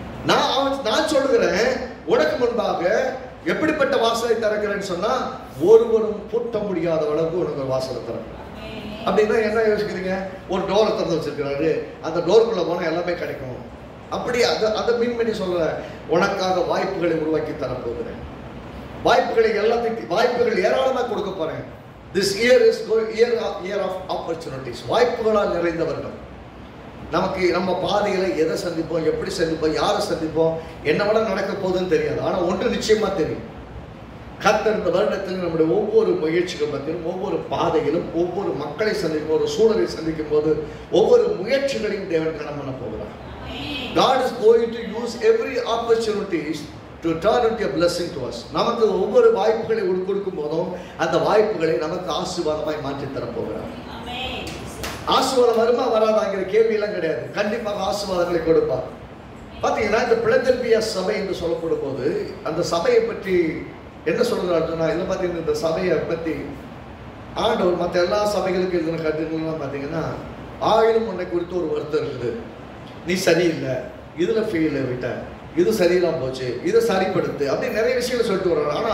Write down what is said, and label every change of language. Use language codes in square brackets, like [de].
[ta] நான் சொல்லுகிறேன், உனக்கு முன்பாக எப்படிப்பட்ட வாசலை திறக்கிறேன்னு சொன்னா ஒருவரும் பூட்ட முடியாத அளவுக்கு உனக்கு வாசலை திறக்கிறேன். அப்படின்னா என்ன யோசிக்கிறீங்க? ஒரு டோரை திறந்து வச்சிருக்கிறாரு, அந்த டோருக்குள்ள போனா எல்லாமே கிடைக்கும். அப்படி அதை மீன் பண்ணி சொல்ற, உனக்காக வாய்ப்புகளை உருவாக்கி தரப்போகிறேன். வாய்ப்புகள் ஏராளமாக கொடுக்க போறேன். [en] This year is year of opportunities. [ta] வாய்ப்புகளால் நிறைந்த வருடம். நமக்கு நம்ம பாதையில எதை சந்திப்போம், எப்படி சந்திப்போம், யாரை சந்திப்போம், என்ன விட நடக்க போகுதுன்னு தெரியாது. ஆனா ஒன்று நிச்சயமா தெரியும், கர்த்தர் இந்த வருடத்தில் நம்முடைய ஒவ்வொரு முயற்சிகள் பற்றியும், ஒவ்வொரு பாதையிலும், ஒவ்வொரு மக்களை சந்திக்கும், ஒரு சூழலை சந்திக்கும் போது ஒவ்வொரு முயற்சிகளையும் தேவன் கணம் பண்ண போகிறார். [en] God is going to use every opportunities to turn into a blessing to us. [ta] நமக்கு ஒவ்வொரு வாய்ப்புகளை கொடுக்கும் போதும் அந்த வாய்ப்புகளை நமக்கு ஆசீர்வாதமாய் மாற்றி தரப்போகிறார். ஆசீர்வாதம் வருமா வராதாங்கிற கேள்வி எல்லாம் கிடையாது, கண்டிப்பாக ஆசீர்வாதங்களை கொடுப்பார். பாத்தீங்கன்னா இந்த பிலதெல்பியா சபை என்று சொல்லப்படும் போது அந்த சபையை பற்றி என்ன சொல்றாருன்னா, இதில் பார்த்தீங்கன்னா இந்த சபையை பற்றி ஆண்டவர் மற்ற எல்லா சபைகளுக்கும் எழுதின கருத்துக்கள்லாம் பார்த்தீங்கன்னா, ஆயிலும் உன்னை குறித்து ஒரு வருத்தம் இருக்குது, நீ சரியில்லை, இதுல ஃபெயில் விட்ட, இது சரியில்லாம போச்சு, இதை சரிப்படுத்து, அப்படி நிறைய விஷயங்களை சொல்லிட்டு வர்றாரு.